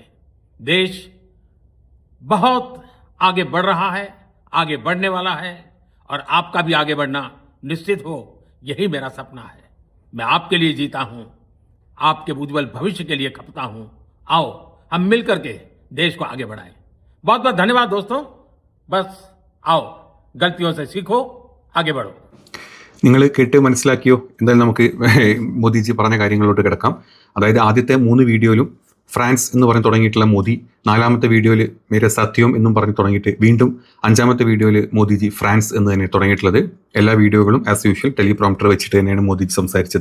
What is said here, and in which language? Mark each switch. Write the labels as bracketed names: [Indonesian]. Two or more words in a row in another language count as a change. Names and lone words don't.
[Hindi] देश बहुत आगे बढ़ रहा है, आगे बढ़ने वाला है, और आपका भी आगे बढ़ना निश्चित हो, यही मेरा सपना है। मैं आपके लिए जीता हूं, आपके उज्जवल भविष्य के लिए खपता हूं। आओ, हम मिलकर के देश को आगे बढ़ाएं। बहुत बहुत धन्यवाद दोस्तों। बस आओ, गलतियों से सीखो, आगे बढ़ो। [Malayalam] നിങ്ങൾ കേട്ട് മനസ്സിലാക്കിയോ? എന്തായാലും നമുക്ക് മോദിജി പറഞ്ഞ കാര്യങ്ങളിലോട്ട് കിടക്കാം. അതായത് ആദ്യത്തെ 3 വീഡിയോയിലും ഫ്രാൻസ് എന്ന് പറഞ്ഞ് തുടങ്ങിയിട്ടുള്ള മോദി, 4ാമത്തെ വീഡിയോയിൽ മേരെ സത്യം എന്നും പറഞ്ഞ് തുടങ്ങിയിട്ട് വീണ്ടും 5ാമത്തെ വീഡിയോയിൽ മോദിജി ഫ്രാൻസ് എന്ന് തന്നെ തുടങ്ങിയിട്ടുള്ളത്. എല്ലാ വീഡിയോകളും [English] as usual [Malayalam] ടെലിപ്രോംപ്റ്റർ വെച്ചിട്ട് തന്നെയാണ് മോദിജി സംസാരിച്ചത്.